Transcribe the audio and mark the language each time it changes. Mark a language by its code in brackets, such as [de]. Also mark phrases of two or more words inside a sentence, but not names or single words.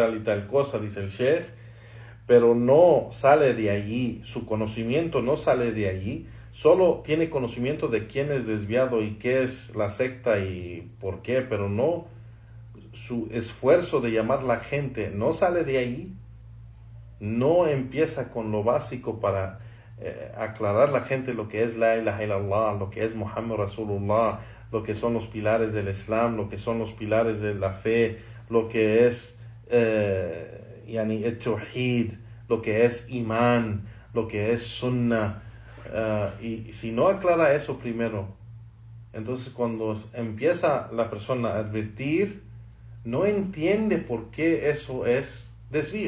[es] y tal cosa, dice el Sheikh, pero no sale de allí, su conocimiento no sale de allí, solo tiene conocimiento de quién es desviado y qué es la secta y por qué, pero no, su esfuerzo de llamar a la gente no sale de allí, no empieza con lo básico para aclarar a la gente lo que es [ar] لا إله إلا الله, [es] lo que es [ar] محمد رسول الله, [es] lo que son los pilares del Islam, lo que son los pilares de la fe, lo que es el tawhid, lo que es imán, lo que es sunnah, y si no aclara eso primero, entonces cuando empieza la persona a advertir, no entiende por qué eso es desvío.